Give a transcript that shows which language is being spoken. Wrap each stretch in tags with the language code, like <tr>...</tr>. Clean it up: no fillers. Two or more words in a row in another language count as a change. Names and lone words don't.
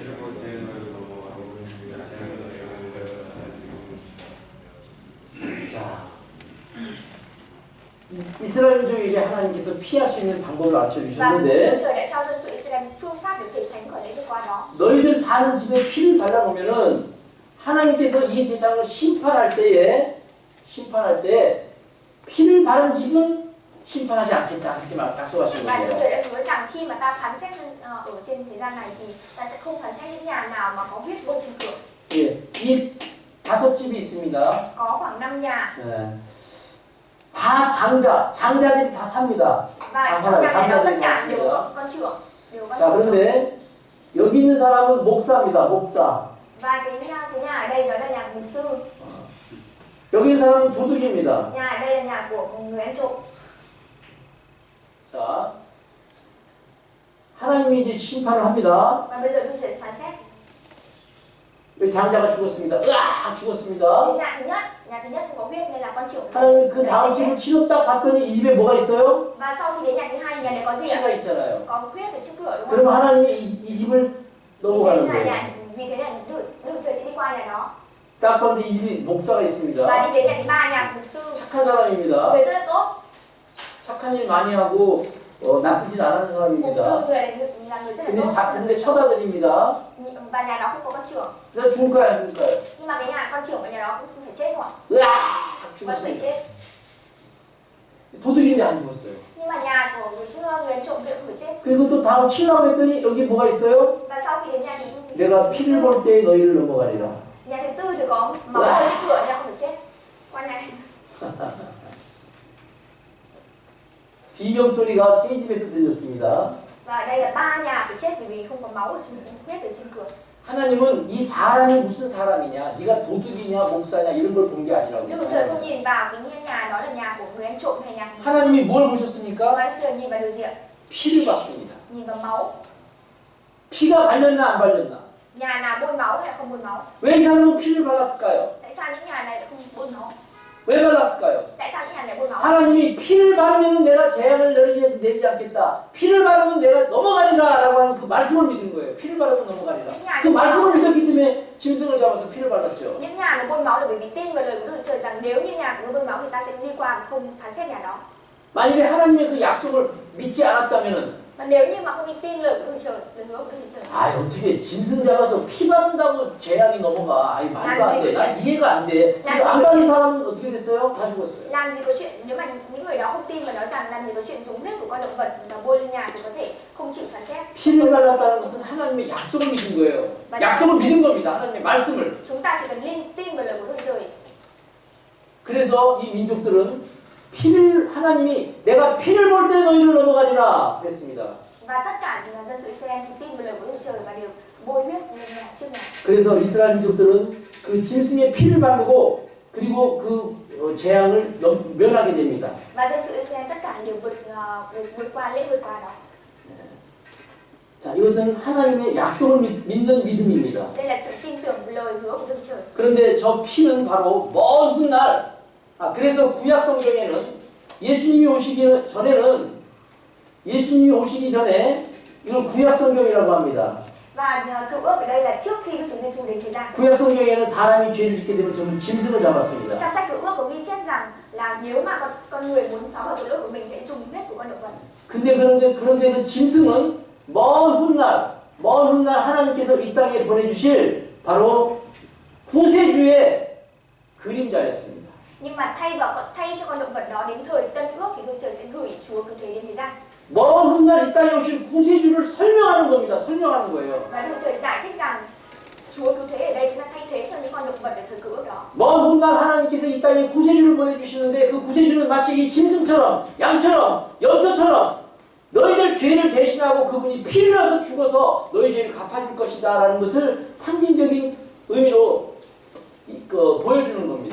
<ko>자, 이스라엘 민족에게 하나님께서 피할 수 있는 방법을 알려</ko> <vi>Và Đức</vi> <ko>주셨는데</ko> <vi>Trời đã cho dân sự Israel phương pháp để có thể tránh khỏi lễ vượt qua đó.</vi> <ko>너희들 사는 집에 피를 발라놓으면은 하나님께서 이 세상을 심판할 때 피를 바른 집은 심판하지 않겠다 그렇게 약속하신</ko> <vi>Và Đức</vi> <ko>거예요.</ko> <vi>Trời đã hứa rằng khi mà ta phán xét ở trên thế gian này thì ta sẽ không phán xét những nhà nào mà có huyết bôi trên cửa.</vi> <ko>예, 이 5집이 있습니다.</ko> <vi>Có khoảng 5 nhà</vi> <ko>예. 다 장자들이 다 삽니다.</ko> <vi>và</vi> <ko>다</ko> <vi>trong</vi> <ko>살아요.</ko> <vi>nhà này đó tất</vi> <ko>장자들이</ko> <vi>cả đều</vi> <ko>많습니다.</ko> <vi>có con trưởng, đều có</vi> <ko>자,</ko> <vi>trưởng.</vi> <ko>그런데 여기 있는 사람은 목사입니다. 목사.</ko> <vi>Và cái nhà ở đây đó là nhà mục sư,</vi> <ko>여기 있는 사람은 도둑입니다.</ko> <vi>nhà ở đây là nhà của một người ăn trộm.</vi> <ko>자, 하나님이 이제 심판을 합니다.</ko> <vi>Và bây giờ Đức Trời phán xét.</vi> <ko>여기 장자가 죽었습니다. 으아! 죽었습니다.</ko> <vi>Đến nhà thứ nhất không có huyết nên là con trưởng.</vi> <ko>하나님 그 다음 집을 치러 딱 봤더니 이 집에 뭐가 있어요?</ko> <vi>Và sau khi đến nhà thứ hai, nhà này có gì ạ?</vi> <ko>피가 있잖아요.</ko> <vi>Có huyết ở trước cửa đúng không?</vi> <ko>그러면 하나님이 이 집을 넘어가는 거예요.</ko> <vi>Vì thế là Đức Trời sẽ đi qua nhà đó.</vi> <ko>딱 봤는데 이 집이 목사가 있습니다.</ko> <vi>Và đi đến nhà thứ ba, nhà mục sư,</vi> <ko>착한 사람입니다.</ko> <vi>người rất là tốt.</vi> <ko>착한 일 많이 하고 나쁘진 않은</ko> <vi>Mục sư</vi> <ko>사람입니다.</ko> <vi>người là người rất là</vi> <ko>근데,</ko> <vi>tốt.</vi> <ko>근데 처다드립니다.</ko> <vi>Và nhà đó không có con trưởng.</vi> <ko>그래서 죽을 거야, 안 죽을 거야?</ko> <vi>Nhưng mà cái nhà con trưởng ở nhà đó cũng phải chết thôi.</vi> <ko>으아!</ko> <vi>Vẫn phải</vi> <ko>죽었습니다.</ko> <vi>chết.</vi> <ko>도둑인데 안 죽었어요.</ko> <vi>Nhưng mà nhà của người ăn trộm kia cũng phải chết.</vi> <ko>그리고 또 다음 치려고 했더니 여기 뭐가 있어요?</ko> <vi>Và sau khi đến nhà thì</vi> <ko>내가 피를 볼 때 너희를 넘어가리라.</ko> <vi>nhà thứ tư thì có máu ở trước cửa nhà không phải chết. Qua nhà này.</vi> <ko>비명 소리가 세 집에서 들렸습니다.</ko> <vi>Và ở đây là 3 nhà phải chết vì không có máu ở trên huyết ở trên cửa.</vi> <ko>하나님은 이 사람이 무슨 사람이냐, 네가 도둑이냐, 목사냐 이런 걸 본 게 아니라고.</ko> <vi>Đức Trời không nhìn vào cái nhà đó là nhà của người ăn trộm hay nhà.</vi> <ko>하나님이 뭘 보셨습니까?</ko> <vi>Và Đức Trời nhìn vào điều gì ạ?</vi> <ko>피를 봤습니다.</ko> <vi>Nhìn vào máu.</vi> <ko>피가 발렸나 안 발렸나?</ko> <vi>Nhà nào bôi máu hay là không bôi máu?</vi> <ko>왜 이 사람은 피를 발랐을까요?</ko> <vi>Tại sao những nhà này lại không bôi máu?</vi> <ko>왜 발랐을까요?</ko> <vi>Tại sao những nhà này bôi máu?</vi> <ko>하나님이 피를 바르면 내가 재앙을 내리지 않겠다. 피를 바르면 내가 넘어가리라 라고 하는 그 말씀을 믿은 거예요. 피를 바르면 넘어가리라. 그 말씀을 믿었기 때문에 짐승을 잡아서 피를 발랐죠.</ko> <vi>Những nhà mà bôi máu là bởi vì tin vào lời của Đức Trời rằng nếu như nhà của người bôi máu thì ta sẽ đi qua và không phán xét nhà đó.</vi> <ko>만약에 하나님의 그 약속을 믿지 않았다면은</ko> <vi>Và nếu như mà không đi tin lời của Đức Trời, lời hứa của Đức Trời.</vi> <ko>아 어떻게 짐승 잡아서 피 바른다고 재앙이 넘어가? 아이 말도 안 돼. 난 이해가 안 돼. 그래서 안 바른 사람은 어떻게 됐어요? 다 죽었어요.</ko> <vi>Làm gì có chuyện nếu mà những người đó không tin và nói rằng làm gì có chuyện dùng huyết của con động vật và bôi lên nhà thì có thể không chịu phán xét.</vi> <ko>피를 발랐다는 것은 하나님의 약속을 믿은 거예요. 약속을 믿은 겁니다. 하나님의 말씀을.</ko> <vi>Chúng ta chỉ cần tin vào lời của Đức Trời.</vi> <ko>그래서 이 민족들은 피를 하나님이 내가 피를 볼 때 너희를 넘어가리라 그랬습니다.</ko> <vi>Và tất cả dân sự Israel thì tin vào lời của Đức Trời và đều bôi huyết lên nhà trước nhà.</vi> <ko>그래서 이스라엘 민족들은 그 짐승의 피를 바르고 그리고 그 재앙을 면하게 됩니다.</ko> <vi>Và dân sự Israel tất cả đều vượt qua lễ vượt qua đó.</vi> <ko>자, 이것은 하나님의 약속을 믿는 믿음입니다.</ko> <vi>Đây là sự tin tưởng vào lời hứa của Đức Trời.</vi> <ko>그런데 저 피는 바로 먼 훗날 그래서 구약 성경에는 예수님이 오시기 전에 이걸 구약 성경이라고 합니다.</ko> <vi>Và cựu ước ở đây là trước khi Đức Chúa Giêsu đến thế gian.</vi> <ko>구약 성경에는 사람이 죄를 짓게 되면 전부 짐승을 잡았습니다.</ko> <vi>Trong sách cựu ước có ghi chép rằng là nếu mà con người muốn xóa bỏ tội lỗi của mình hãy dùng huyết của con động vật.</vi> <ko>그런데 그 짐승은 먼 훗날 하나님께서 이 땅에 보내주실 바로 구세주의 그림자였습니다.</ko> <vi>Nhưng mà thay cho con động vật đó đến thời Tân Ước thì Đức Trời sẽ gửi Chúa cứu thế đến thế gian.</vi> <ko>먼 훗날 이 땅에 오실 구세주를 설명하는 겁니다. 설명하는 거예요.</ko> <vi>Và Đức Trời giải thích rằng Chúa cứu thế ở đây chính là thay thế cho những con động vật ở thời cựu ước đó.</vi> <ko>먼 훗날 하나님께서 이 땅에 구세주를 보내주시는데 그 구세주는 마치 이 짐승처럼 양처럼 염소처럼 너희들 죄를 대신하고 그분이 피를 흘려서 죽어서 너희 죄를 갚아줄 것이다 라는 것을 상징적인 의미로 보여주는 겁니다.</ko>